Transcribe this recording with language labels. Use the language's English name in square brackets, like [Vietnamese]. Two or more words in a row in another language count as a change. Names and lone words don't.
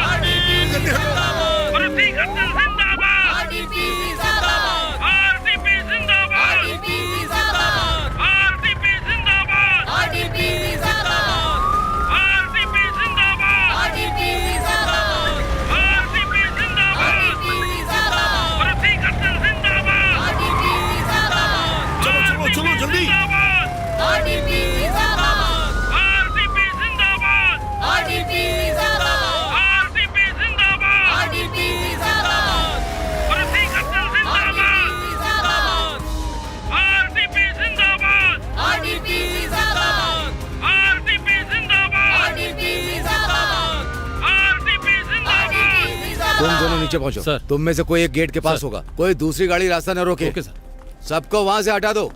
[Hindi] आरडीपी जिंदाबाद। प्रतीक हसन जिंदाबाद। आरडीपी जिंदाबाद। आरडीपी जिंदाबाद। आरडीपी जिंदाबाद। आरडीपी जिंदाबाद। आरडीपी जिंदाबाद। आरडीपी जिंदाबाद। आरडीपी जिंदाबाद। आरडीपी जिंदाबाद। प्रतीक हसन जिंदाबाद। आरडीपी जिंदाबाद। चलो चलो चलो जल्दी। आरडीपी जिंदाबाद। आरडीपी जिंदाबाद। आरडीपी जिंदाबाद। आरडीपी जिंदाबाद। आरडीपी जिंदाबाद। प्रतीक हसन जिंदाबाद। आरडीपी जिंदाबाद। आरडीपी जिंदाबाद। आरडीपी जिंदाबाद। आरडीपी जिंदाबाद। आरडीपी जिंदाबाद। तुम दोनों नीचे पहुंचो सर। तुम में से कोई एक गेट के पास होगा, कोई दूसरी गाड़ी रास्ता न रोके। [English] okay sir. सबको वहां से हटा दो।